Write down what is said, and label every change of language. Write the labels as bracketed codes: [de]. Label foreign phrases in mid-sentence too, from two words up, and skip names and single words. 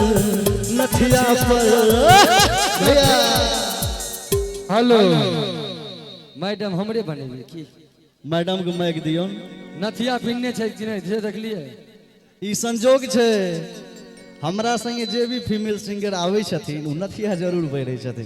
[mai] हेलो मैडम हमरे बनेबे की मैडम के माइक दियो। नथिया पिन्ने छै कि नहीं से देखलिए? ई संजोग छै हमरा संगे जे भी फीमेल सिंगर आवे छथिन उ नथिया जरूर पहिरे छथिन।